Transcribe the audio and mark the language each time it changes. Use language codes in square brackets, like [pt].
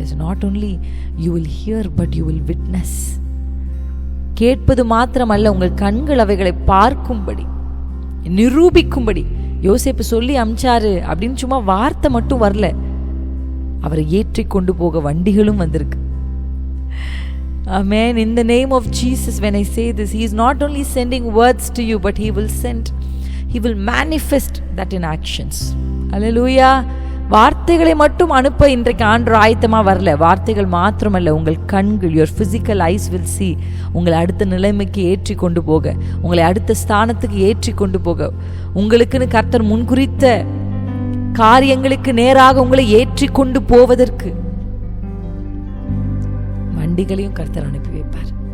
[en] Not only you will hear but you will witness. [ta] கேட்பது மாத்திரமல்ல, உங்கள் கண்கள் அவைகளை பார்க்கும்படி, நிரூபிக்கும்படி. யோசேப்பு சொல்லி அமிச்சாரு அப்படின்னு சும்மா வார்த்தை மட்டும் வரல, அவரை ஏற்றி கொண்டு போக வண்டிகளும் வந்திருக்கு. Amen. [en] In the name of Jesus, when I say this, He is not only sending words to you, but He will manifest that in actions. Hallelujah. [ta] வார்த்தைகளை மட்டும் அனுப்ப இன்றைக்கு ஆண்டவர் ஆயத்தமா வரல. வார்த்தைகள் மாத்திரமல்ல, உங்கள் கண்கள், [en] your physical eyes will see, [ta] உங்களை அடுத்த நிலைமைக்கு ஏற்றி கொண்டு போக, உங்களை அடுத்த ஸ்தானத்துக்கு ஏற்றி கொண்டு போக, உங்களுக்குன்னு கர்த்தர் முன்குறித்த காரியங்களுக்கு நேராக உங்களை ஏற்றி கொண்டு போவதற்கு வண்டிகளையும் கர்த்தர் அனுப்பி வைப்பார்.